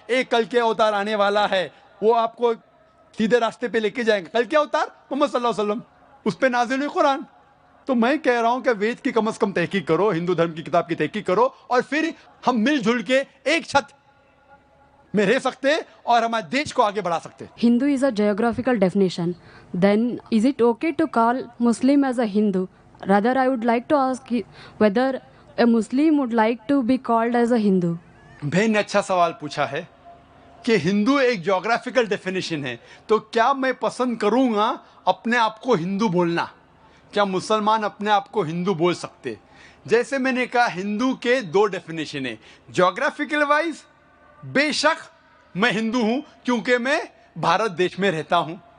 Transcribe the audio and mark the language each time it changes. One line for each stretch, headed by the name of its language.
Hindi: एक कल के अवतार आने वाला है, वो आपको सीधे रास्ते पे लेके जाएंगे। कल के अवतार मोहम्मद सल्लल्लाहु अलैहि वसल्लम, उस पे नाजिल हुई कुरान। तो मैं कह रहा हूं कि वेद की कम से कम तहकीक करो, हिंदू धर्म की किताब की तहकीक करो, और फिर हम मिलजुल के एक छत में रह सकते और हमारे देश को आगे बढ़ा सकते।
English: Hindu is a geographical definition. Then is it okay to call Muslim as a Hindu? Rather, I would like to ask whether a Muslim would like to be called as a Hindu.
Hindi: बहन ने अच्छा सवाल पूछा है कि हिंदू एक geographical definition है, तो क्या मैं पसंद करूंगा अपने आप को हिंदू बोलना? क्या मुसलमान अपने आप को हिंदू बोल सकते? जैसे मैंने कहा, हिंदू के दो डेफिनेशन है। ज्योग्राफिकल वाइज बेशक मैं हिंदू हूं क्योंकि मैं भारत देश में रहता हूं।